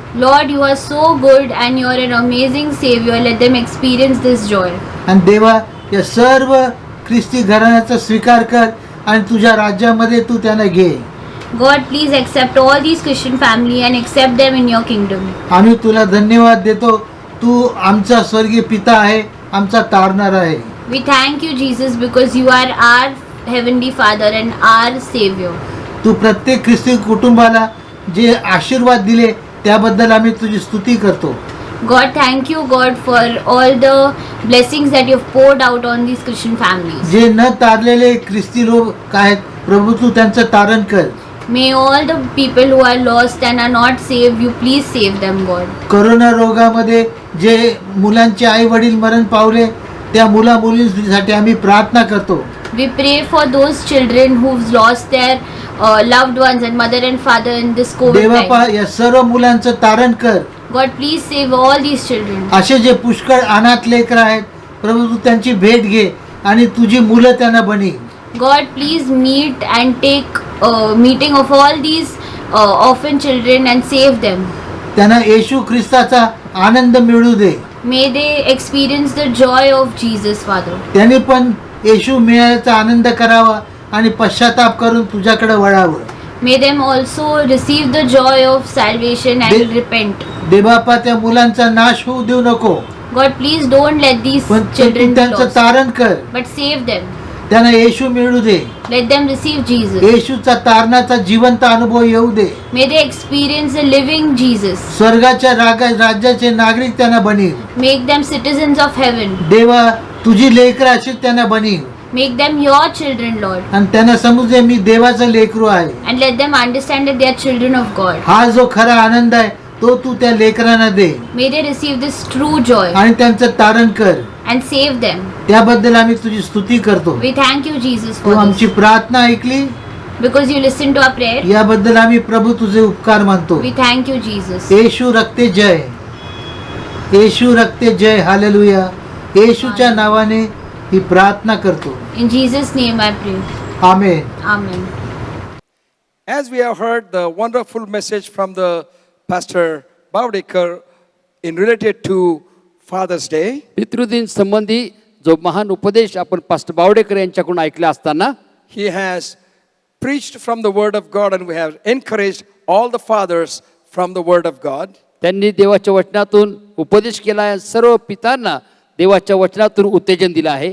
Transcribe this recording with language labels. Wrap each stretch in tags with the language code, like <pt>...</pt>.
<en>Lord, you are so good and you are an amazing Savior. Let them experience this joy.</en> <mr>आणि देवा या सर्व ख्रिस्ती घराण्याचा स्वीकार कर आणि तुझ्या राज्यामध्ये तू त्यांना घे.</mr> <en>God, please accept all these Christian family and accept them in your kingdom.</en> <mr>आम्ही तुला धन्यवाद देतो. तू आमचा स्वर्गीय पिता आहे, आमचा तारणारा आहे.</mr> <en>We thank you, Jesus, because you are our Heavenly Father and our Savior.</en> <mr>तू प्रत्येक ख्रिस्ती कुटुंबाला जे आशीर्वाद दिले त्याबद्दल आम्ही तुझी स्तुती करतो.</mr> <en>God, thank you, God, for all the blessings that you have poured out on these Christian families.</en> <mr>जे न तारलेले ख्रिस्ती लोक आहेत प्रभू तू त्यांचं तारण कर.</mr> <en>May all the people who are lost and are not saved, you please save them, God.</en> <mr>Corona रोगामध्ये जे मुलांचे आई वडील मरण पावले त्या मुला मुलींसाठी आम्ही प्रार्थना करतो.</mr> <en>We pray for those children who've lost their loved ones and mother and father in this COVID</en> <mr>Devappa</mr> <en>time.</en> <mr>या सर्व मुलांचं तारण कर.</mr> <en>God, please save all these children.</en> <mr>असे जे पुष्कळ अनाथ लेकर आहेत प्रभू तू त्यांची भेट घे आणि तुझी मुलं त्यांना बनी.</mr> <en>God, please meet and take meeting of all these orphan children and save them.</en> <mr>त्यांना येशू ख्रिस्ताचा आनंद मिळू दे.</mr> <en>May they experience the joy of Jesus, Father.</en> <mr>त्यांनी पण येशू मिळायचा आनंद करावा आणि पश्चाताप करून तुझ्याकडे वळावं.</mr> <en>May them also receive the joy of salvation and They- repent.</en> <mr>Devappa त्या मुलांचा नाश होऊ देऊ नको,</mr> <en>God, please don't let these</en> <mr>पण तू</mr> <en>children be</en> <mr>त्यांचं</mr> <en>lost,</en> <mr>तारण कर.</mr> <en>but save them.</en> <mr>त्यांना येशू मिळू दे.</mr> <en>Let them receive Jesus.</en> <mr>येशूचा तारणाचा जिवंत अनुभव येऊ दे.</mr> <en>May they experience the living Jesus.</en> <mr>स्वर्गाच्या राज्याचे नागरिक त्यांना बनील.</mr> <en>Make them citizens of heaven.</en> <mr>देवा तुझी लेकरं अशी त्यांना बनील</mr> <en>Make them your children, Lord.</en> <mr>आणि त्यांना समजे मी देवाचं लेकरू आहे.</mr> <en>And let them understand that they are children of God.</en> <mr>हा जो खरा आनंद आहे तो तू त्या लेकरांना दे</mr> <en>May they receive this true joy</en> <mr>आणि त्यांचं तारण कर.</mr> <en>and save them.</en> <mr>त्याबद्दल आम्ही तुझी स्तुती करतो.</mr> <en>We thank you, Jesus,</en> <mr>Tu</mr> <en>for</en> <mr>आमची</mr> <en>this.</en> <mr>प्रार्थना ऐकली</mr> <en>Because you listened to our prayer.</en> <mr>याबद्दल आम्ही प्रभू तुझे उपकार मानतो.</mr> <en>We thank you, Jesus.</en> <mr>Yeshu रक्ते Jai, Yeshu रक्ते Jai, hallelujah. येशूच्या नावाने ही प्रार्थना करतो.</mr> <en>In Jesus' name I pray.</en> <mr>Amen.</mr> <en>Amen. As we have heard the wonderful message from the Pastor Baudekar in related to Father's Day,</en> <mr>पितृदिन संबंधी जो महान उपदेश आपण pastor Bawdekar यांच्याकडून ऐकला असताना</mr> <en>he has preached from the Word of God, and we have encouraged all the fathers from the Word of God.</en> <mr>त्यांनी देवाच्या वचनातून उपदेश केला आहे. सर्व पितांना देवाच्या वचनातून उत्तेजन दिलं आहे.</mr>